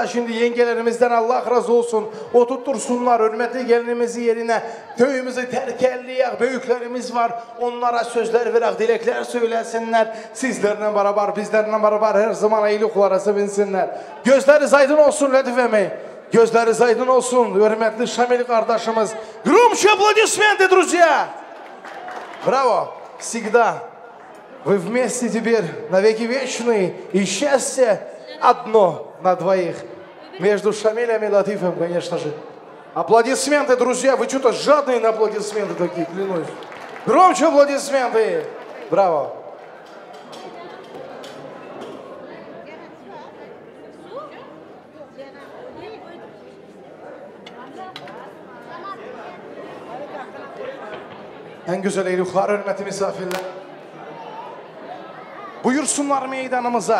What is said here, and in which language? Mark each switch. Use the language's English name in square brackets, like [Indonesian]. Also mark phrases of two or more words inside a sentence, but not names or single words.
[Turkish] Şimdi yengelerimizden Allah razı olsun. Oturtursunlar hürmetli gelinimizi yerine. Köyümüzü terkelleyen büyüklerimiz var. Onlara sözler verək, dilekler söylesinler. Sizlerle beraber, bizlerle beraber her zaman eyluklara sevinsinler. Gözleri aydın olsun Latifemi. Gözleri aydın olsun hürmetli Şamil kardeşimiz. [Russian] Громче аплодисменты, друзья! Браво! Всегда. Вы вместе теперь навеки вечные, и счастье одно на двоих. Между Шамилем и Латифом, конечно же. Аплодисменты, друзья, вы что-то жадные на аплодисменты такие, клянусь. Громче аплодисменты. Браво. [Turkish] En güzel eyluklar, hürmetli misafirler. Buyursunlar meydanımıza.